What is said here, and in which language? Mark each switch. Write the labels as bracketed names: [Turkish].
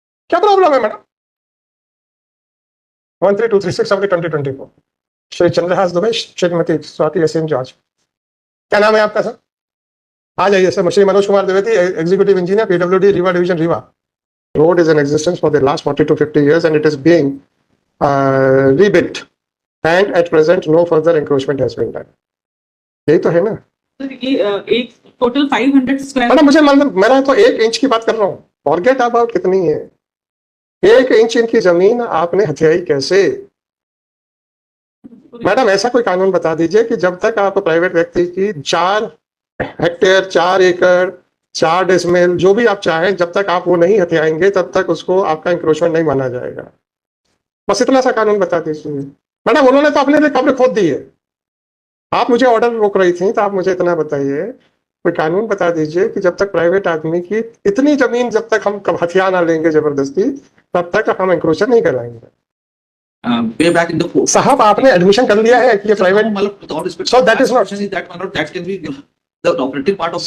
[Hindi] क्या प्रॉब्लम है madam? 13236 of 2024 Shri Chandrahas Dubey, Shrimati Swati SN George. क्या नाम है आपका सर? आ जाइए sir. Shri Manoj Kumar Dwivedi, executive engineer, PWD, Rewa division, Rewa. [English] Road is in existence for the last 40 to 50 years and it is being rebuilt and at present no further encroachment has been done. [Hindi] यही तो है ना? तो ये एक टोटल 500 स्क्वायर। मैडम मुझे मैं तो 1 इंच की बात कर रहा हूँ, [English] forget about [Hindi] कितनी है। 1 इंच इनकी जमीन आपने हथियाई कैसे? मैडम ऐसा कोई कानून बता दीजिए कि जब तक आप प्राइवेट व्यक्ति की 4 हेक्टेयर, 4 एकड़, 4 डेसिमल, जो भी आप चाहें, जब तक आप वो नहीं हथियाएंगे तब तक उसको आपका इंक्रोचमेंट नहीं माना जाएगा। बस इतना सा कानून बता दीजिए। मैडम उन्होंने तो अपने लिए कब्र खोद दी है, आप मुझे ऑर्डर रोक रही थी, तो आप मुझे इतना बताइए, कोई कानून बता दीजिए कि जब तक प्राइवेट आदमी की इतनी जमीन, जब तक हम हथियार ना लेंगे जबरदस्ती, तब तक हम इंक्रोचर नहीं कराएंगे। [English] Way back in the court. [Hindi] साहब आपने एडमिशन कर लिया है कि ये private, [English] With all respect, So that is not- that can be the operative part of.